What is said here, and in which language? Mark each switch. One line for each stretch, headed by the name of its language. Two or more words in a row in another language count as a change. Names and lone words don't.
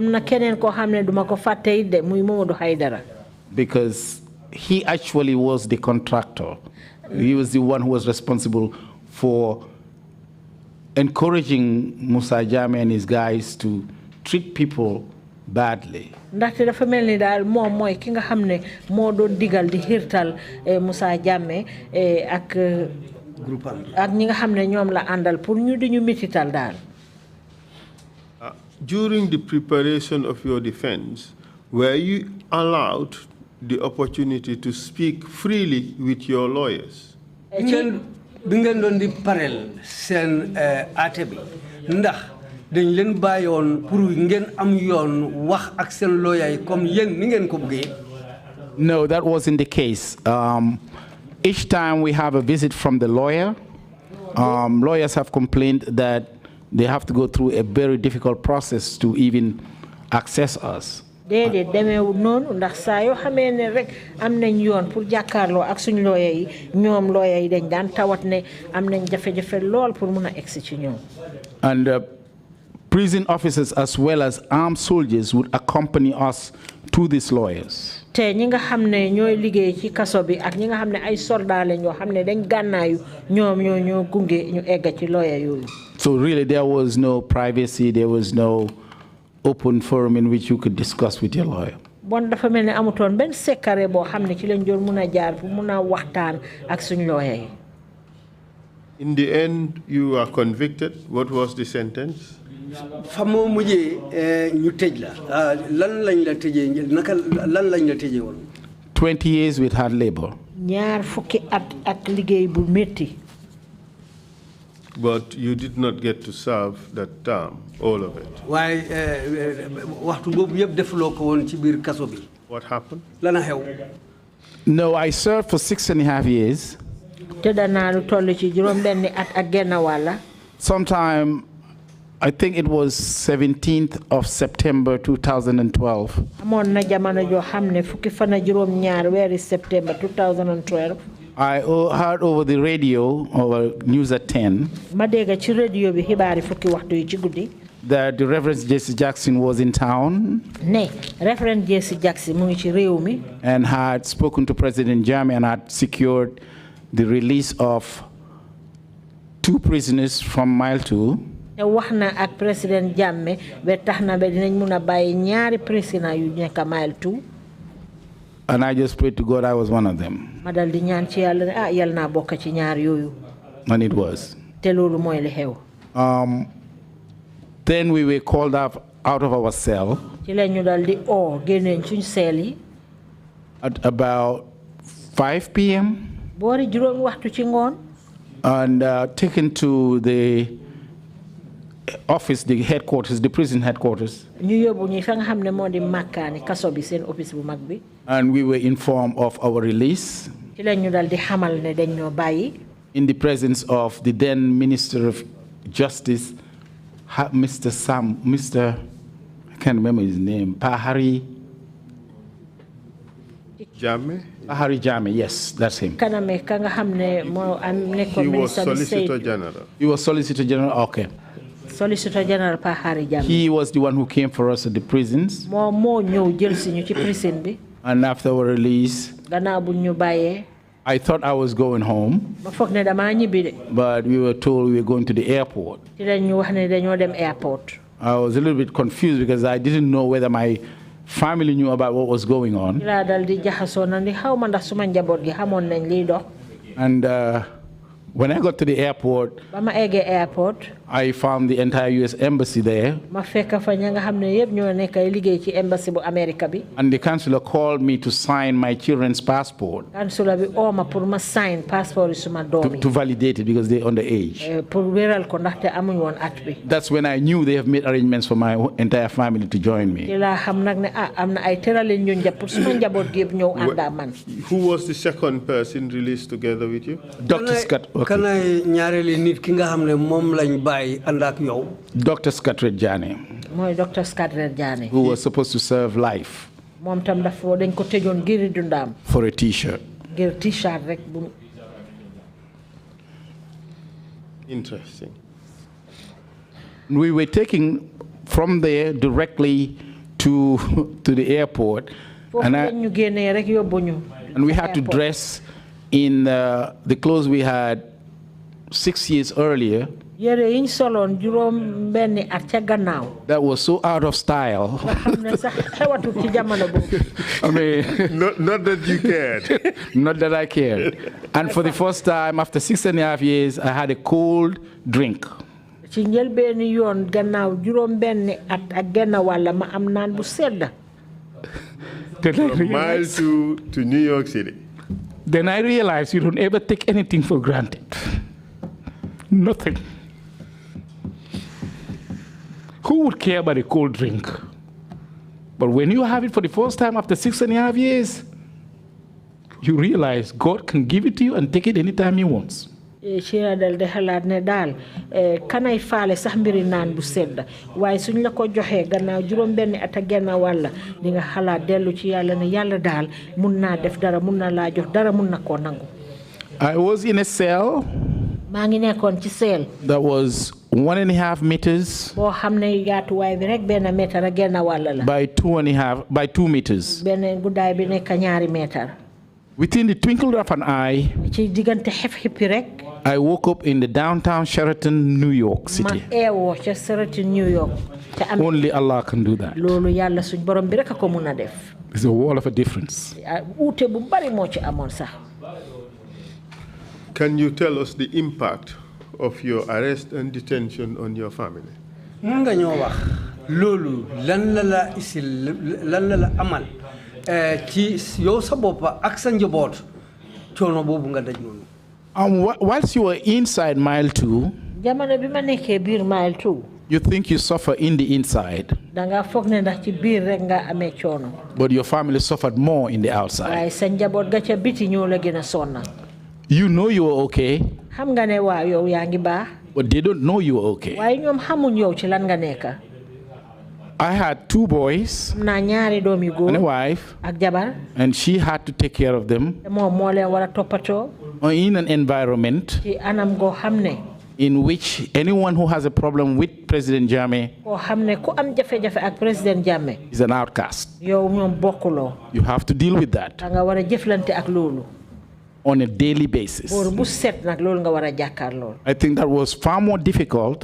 English: Because he actually was the contractor. He was the one who was responsible for encouraging Musa Jammeh and his guys to treat people badly.
Wolof: Ndaxte dafa melni dal mom moy ki nga xamne mo doon digal di hirtal Musa Jammeh ak groupe am ak ñi nga xam ne ñoom la àndal pour ñu di ñu mitital daal.
English: During the preparation of your defense, were you allowed the opportunity to speak freely with your lawyers?
Wolof: bi ngeen doon di parel seen àtte bi ndax dañ leen bàyyoon pour ngeen am yoon wax ak seen lawyer yi comme yéen ni ngeen ko bëggee?
English: No, that wasn't the case. Each time we have a visit from the lawyer, lawyers have complained that they have to go through a very difficult process to even access us.
Wolof: déedéet demeewul noonu ndax saa yoo xamee ne rek am nañ yoon pour jàkkaarloo ak suñu lawyer yi ñoom lawyer yi dañ daan tawat ne am nañ jafe-jafe lool pour mun a egsi ci ñoom.
English: And prison officers as well as armed soldiers would accompany us to these lawyers.
Wolof: te ñi nga xam ne ñooy liggéey ci kaso bi ak ñi nga xam ne ay soldat lañ yoo xam ne dañ gànnaayu ñoom ñoo gunge ñu egg ci lawyer yooyu.
English: So really there was no privacy, there was no open forum in which you could discuss with your lawyer.
Wolof: Bon dafa mel ne amutoon benn secret boo xam ne ci lañ doon mun a jaar pour mun a waxtaan ak suñu lawyer yi.
English: In the end, you were convicted. What was the sentence?
Wolof: fa moo mujjee ñu tëj la lan lañ la tëjee naka lan lañ la tëjee woon?
English: 20 years with hard labor.
Wolof: ñaar fukki at ak liggéey bu métti.
English: But you did not get to serve that term, all of it.
Wolof: waaye waxtu boobu yëpp defuloo ko woon ci biir kaso bi.
English: What happened?
Wolof: Lana xew?
English: No, I served for 6.5 years.
Wolof: tëdd naa lu toll ci juróom benni at ak genn wàlla.
English: Sometime, I think it was 17th of September 2012.
Wolof: amoon na jamono joo xam ne fukki fan ak juróom ñaar weeri September 2012.
English: I heard over the radio, over News at 10,
Wolof: ma dégg ci radio bi xibaari fukki waxtu yi ci guddi.
English: that the Reverend Jasseh Jackson was in town.
Wolof: ne Reverend Jasseh Jackson mu ngi ci réew mi.
English: And had spoken to President Jammeh and had secured the release of 2 prisoners from Mile 2.
Wolof: te wax na ak President Jammeh ba tax na ba dinañ mun a bàyyi ñaari prisoner yu nekk Mile 2.
English: And I just prayed to God I was one of them.
Wolof: ma dal di ñaan ci yàlla ne yàlla naa bokk ci ñaar yooyu.
English: And it was.
Wolof: te loolu mooy li xew.
English: Then we were called out of our cell
Wolof: ci la ñu dal di génneen suñ seel yi.
English: at about 5 p.m.
Wolof: boori juróomi waxtu ci ngoon.
English: and taken to the office, the headquarters, the prison headquarters.
Wolof: ñu yóbbu ñi fa nga xam ne moo di màkkaani kaso bi seen office bu mag bi.
English: And we were informed of our release
Wolof: ci la ñu dal di xamal ne dañ ñoo bàyyi.
English: in the presence of the then Minister of Justice, Mr. I can't remember his name, Pahari Jammeh? Pahari Jammeh, yes, that's him.
Wolof: kaname ka nga xam ne moo am nekkoon
English: He was
Wolof: minister bi
English: Solicitor General. He was Solicitor General, okay. Solicitor General Pahari Jammeh. He was the one who came for us at the prisons.
Wolof: moo ñëw jël si ñu ci prison bi.
English: And after our release,
Wolof: gannaaw bu ñu bàyyee.
English: I thought I was going home,
Wolof: ma foog ne damaa ñibbi de.
English: but we were told we were going to the airport.
Wolof: ci la ñu wax ne dañoo dem airport.
English: I was a little bit confused because I didn't know whether my family knew about what was going on.
Wolof: ci laa dal di jaxasoo na ndi xaw ma ndax suma njaboot gi xamoon nañ liy dox.
English: And when I got to the airport,
Wolof: ba ma eggee airport.
English: I found the entire U.S. embassy there.
Wolof: ma fekk fa ña nga xam ne yëpp ñoo nekk ay liggéey ci embassy bu America bi.
English: And the consular called me to sign my children's passport.
Wolof: consular bi ma pour ma sign passeport yi suma doom yi.
English: To validate it because they're underage.
Wolof: pour wéral ko ndaxte amuñ woon at bi.
English: That's when I knew they have made arrangements for my entire family to join me.
Wolof: ci laa xam nag ne am na ay tëralin ñu njab pour suma njaboot gi yëpp ñëw ànd ak man.
English: Who was the second person released together with you? Dr. Scott.
Wolof: kan ay ñaareeli nit ki nga xam ne moom lañ bàyyi ànd ak yow.
English: Dr. Scott Pt3.
Wolof: mooy Dr. Trrc Pt3.
English: Who was supposed to serve life.
Wolof: moom tam dafa dañ ko tëjoon ngir dundaam.
English: For a t-shirt.
Wolof: ngir t-shirt rek bu.
English: Interesting. We were taken from there directly to the airport. And we had to dress in the clothes we had 6 years earlier. That was so out of style. I mean, not that you cared. Not that I cared. And for the first time, after 6.5 years, I had a cold drink.
Wolof: ci njëlbeeni yoon gannaaw juróom benni at ak genn wàlla ma am naan bu sedd.
English: From Mile 2 to New York City. Then I realized you don't ever take anything for granted. Nothing. Who would care about a cold drink? But when you have it for the first time after 6.5 years, you realize God can give it to you and take it anytime He wants.
Wolof: ci dal de xalaat ne daal kanay faale sax mbiri naan bu sedd waaye suñ la ko joxee gannaaw juróom benn at ak genn wàll di nga xalaat dellu ci yàlla ne yàlla daal mun naa def dara mun na laa jox dara mun na koo nangu.
English: I was in a cell.
Wolof: maa ngi nekkoon ci seel.
English: That was 1.5 meters.
Wolof: boo xam ne yaatuwaay bi rek benn mètre ak genn wàll la.
English: By 2 meters.
Wolof: benn guddaay bi nekk ñaari mètre.
English: Within the twinkle of an eye,
Wolof: ci diggante xef xippi rek.
English: I woke up in the downtown Sheraton, New York City.
Wolof: ma eewoo ca Sheraton, New York.
English: Only Allah can do that.
Wolof: loolu yàlla suñ borom bi rek a ko mun a def.
English: It's a world of a difference.
Wolof: uute bu bari moo ci amoon sax.
English: Can you tell us the impact of your arrest and detention on your family?
Wolof: mun nga ñoo wax loolu lan la isil lan la amal ci yow sa bopp ak sa njaboot coono boobu nga daj noonu.
English: Whilst you were inside Mile 2,
Wolof: jamono bi ma nekkee biir Mile 2.
English: you think you suffer in the inside.
Wolof: danga foog ne ndax ci biir rek nga amee coono.
English: But your family suffered more in the outside.
Wolof: waaye sa njaboot ga ca biti ñoo la gën a sonna.
English: You know you are okay.
Wolof: xam nga ne waaw yow yaa ngi baax.
English: But they don't know you are okay.
Wolof: waaye ñoom xamuñ yow ci lan nga nekk.
English: I had 2 boys
Wolof: am naa ñaari doom yu góor
English: and a wife,
Wolof: ak jabar.
English: and she had to take care of them
Wolof: moom moo leen war a toppatoo.
English: in an environment
Wolof: ci anam goo xam ne.
English: in which anyone who has a problem with President Jammeh
Wolof: koo xam ne ku am jafe-jafe ak président Jammeh.
English: is an outcast.
Wolof: yow ñoom bokkuloo.
English: You have to deal with that
Wolof: danga war a jëflante ak loolu.
English: on a daily basis.
Wolof: boor bu set nag loolu nga war a jàkkaarloo.
English: I think that was far more difficult